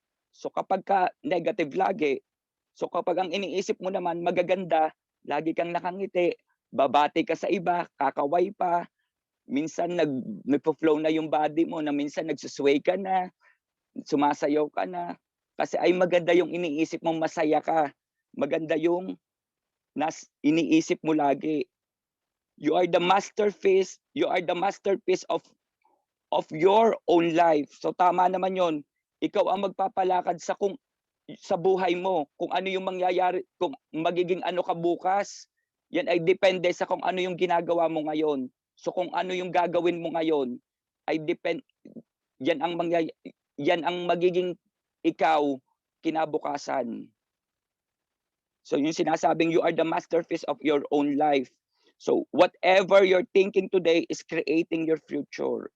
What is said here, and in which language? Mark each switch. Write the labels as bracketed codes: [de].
[tl] So kapag ka negative lagi, so kapag ang iniisip mo naman magaganda, lagi kang nakangiti, babati ka sa iba, kakaway pa, minsan nagpo-flow na yung body mo, na minsan nagsusway ka na, sumasayaw ka na, kasi ay maganda yung iniisip mo, masaya ka, maganda yung iniisip mo lagi. [en] You are the masterpiece of your own life. [tl] So tama naman yon. Ikaw ang magpapalakad sa buhay mo, kung ano yung mangyayari, kung magiging ano ka bukas, yan ay depende sa kung ano yung ginagawa mo ngayon. So kung ano yung gagawin mo ngayon, ay yan ang magiging ikaw kinabukasan. So yung sinasabing [en] you are the masterpiece of your own life. So whatever you're thinking today is creating your future.